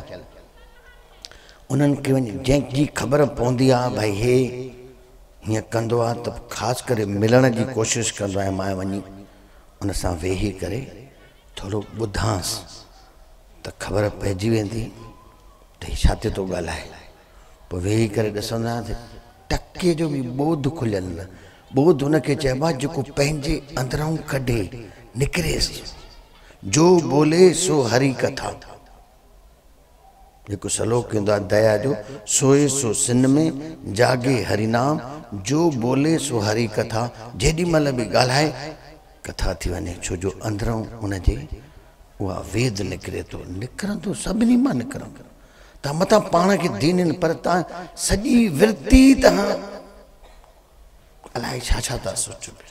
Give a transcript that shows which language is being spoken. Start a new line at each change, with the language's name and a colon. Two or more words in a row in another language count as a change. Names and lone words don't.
Sindhi: उन्हनि खे वञी जंहिंजी ख़बर पवंदी आहे भई हे हीअं कंदो आहे, त ख़ासि करे मिलण जी कोशिशि कंदो आहियां मां वञी उन सां वेही करे थोरो ॿुधांसि, त ख़बर पइजी वेंदी त हीउ छा थो ॻाल्हाए। पोइ वेही करे ॾिसंदासीं टके जो बि ॿोध खुलियल न। ॿोध हुनखे चइबो आहे जेको पंहिंजे अंदरां कढे निकिरेसि,
Hindi: जो बोले सो हरी कथा।
Sindhi: जेको सलोक कंदो आहे दया जो, सोए सो सिन में जागे हरिनाम,
Hindi: जो बोले सो हरी कथा।
Sindhi: जेॾी महिल बि ॻाल्हाए कथा थी वञे, छो जो अंदरों उनजे उहा वेद निकिरे थो, निकिरंदो सभिनी मां निकिरंदो। तव्हां मथां पाण खे दीन, पर तव्हां सॼी वृत्ति तव्हां अलाए छा छा था सोचो पिया।